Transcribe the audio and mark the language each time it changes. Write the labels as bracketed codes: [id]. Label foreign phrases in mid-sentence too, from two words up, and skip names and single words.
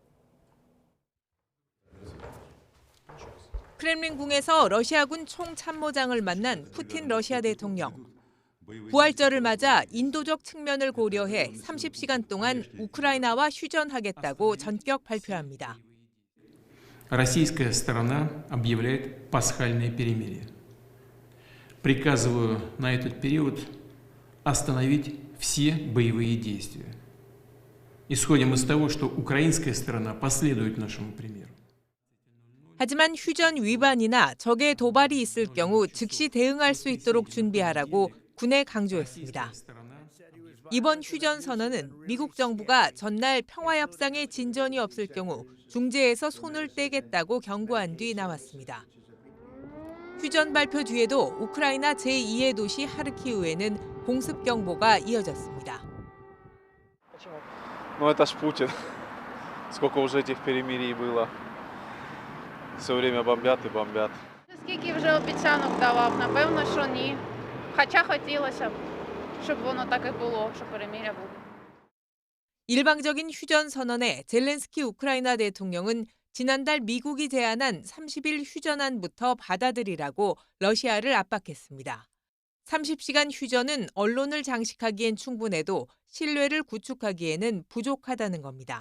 [ko] 크렘린궁에서 러시아군 총참모장을 만난 푸틴 러시아 대통령. 부활절을 맞아 인도적 측면을 고려해 30시간 동안 우크라이나와 휴전하겠다고 전격 발표합니다. [ru] Российская сторона объявляет пасхальное перемирие. Приказываю на этот период остановить все боевые действия. Исходим из того, что украинская сторона последует нашему примеру. [ko] 하지만 휴전 위반이나 적의 도발이 있을 경우 즉시 대응할 수 있도록 준비하라고 군에 강조했습니다. 이번 휴전 선언은 미국 정부가 전날 평화협상에 진전이 없을 경우 중재에서 손을 떼겠다고 경고한 뒤 나왔습니다. 휴전 발표 뒤에도 우크라이나 제2의 도시 하르키우에는 공습 경보가 이어졌습니다. [ru] Ну это ж Путин. Сколько уже этих перемирий было. Все время бомбят и бомбят. [uk] Скільки вже обіцянок давав, напевно, що ні. Хоча хотілося б, щоб воно так і було, що перемир'я було. [ko] 일방적인 휴전 선언에 젤렌스키 우크라이나 대통령은 지난달 미국이 제안한 30일 휴전안부터 받아들이라고 러시아를 압박했습니다. 30시간 휴전은 언론을 장식하기엔 충분해도 신뢰를 구축하기에는 부족하다는 겁니다.